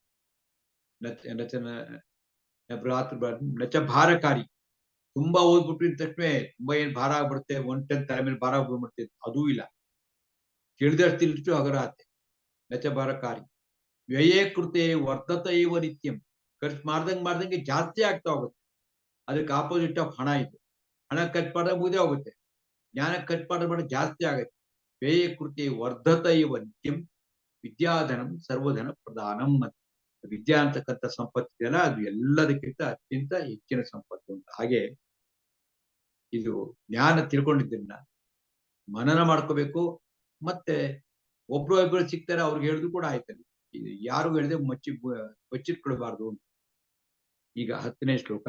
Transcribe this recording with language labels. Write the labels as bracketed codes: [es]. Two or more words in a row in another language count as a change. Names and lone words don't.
[sa] ನಚ ಭಾರಕಾರಿ, [kn] ತುಂಬಾ ಓದ್ಬಿಟ್ಟಿದ ತಕ್ಷಣ ತುಂಬಾ ಏನ್ ಭಾರ ಆಗ್ಬಿಡುತ್ತೆ, 1 ಟನ್ ತಲೆ ಮೇಲೆ ಭಾರ ಆಗ್ಬಿಡ್ಬಿಡ್ತೈತೆ, ಅದೂ ಇಲ್ಲ. ತಿಳಿದಷ್ಟು ಹಗರ ಆತೆ. [sa] ನಚ ಭಾರಕಾರಿ ವ್ಯಯೇ ಕೃತೆ ವರ್ತತೈವ ನಿತ್ಯಂ. [kn] ಖರ್ಚು ಮಾಡ್ದಂಗೆ ಜಾಸ್ತಿ ಆಗ್ತಾ ಹೋಗುತ್ತೆ. ಅದಕ್ಕೆ [en] opposite of [kn] ಹಣ ಇದು. ಹಣ ಖರ್ಚು ಮಾಡಿದ್ರೆ ಮುಗಿದೇ ಹೋಗುತ್ತೆ. ಜ್ಞಾನ ಖರ್ಚು ಮಾಡಿದ್ರೆ ಜಾಸ್ತಿ ಆಗುತ್ತೆ. [sa] ವ್ಯಯೇ ಕೃತೆ ವರ್ಧತೈವ ನಿತ್ಯಂ ವಿದ್ಯಾಧನಂ ಸರ್ವಧನ ಪ್ರಧಾನಂ. [kn] ವಿದ್ಯಾ ಅಂತಕ್ಕಂಥ ಸಂಪತ್ತಿದೆಯಲ್ಲ, ಅದು ಎಲ್ಲದಕ್ಕಿಂತ ಅತ್ಯಂತ ಹೆಚ್ಚಿನ ಸಂಪತ್ತು ಅಂತ. ಹಾಗೆ ಇದು ಜ್ಞಾನ ತಿಳ್ಕೊಂಡಿದ್ದನ್ನ ಮನನ ಮಾಡ್ಕೋಬೇಕು. ಮತ್ತೆ ಒಬ್ರು ಸಿಗ್ತಾರೆ, ಅವ್ರಿಗೆ ಹೇಳಿದ್ರು ಕೂಡ ಆಯ್ತಲ್ಲ. ಇದು ಯಾರು ಹೇಳಿದೆ ಬಚ್ಚಿಟ್ಕೊಳ್ಬಾರ್ದು. ಈಗ 10ನೇ ಶ್ಲೋಕ.